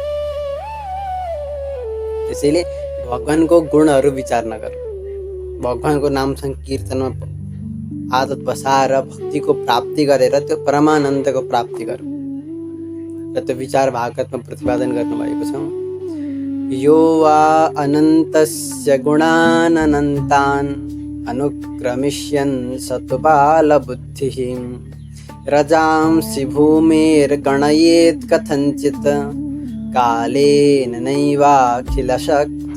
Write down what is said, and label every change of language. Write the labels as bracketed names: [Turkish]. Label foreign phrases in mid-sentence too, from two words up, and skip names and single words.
[Nepali] त्यसैले भगवानको गुणहरू विचार नगर, भगवानको नाम संकीर्तनमा आदत बसाएर भक्तिको प्राप्ति गरेर त्यो परमानन्दको प्राप्ति गर। र त्यो विचार भागवतमा प्रतिपादन गर्नुभएको छ, [Sanskrit] यो वा अनन्तस्य गुणान् अनन्तान् अनुक्रमिष्यन् सतु बालबुद्धिः रजांसि भूमेर्गणयेत् कथञ्चित् कालेन नैवाखिलशक्तिधाम्नः इति।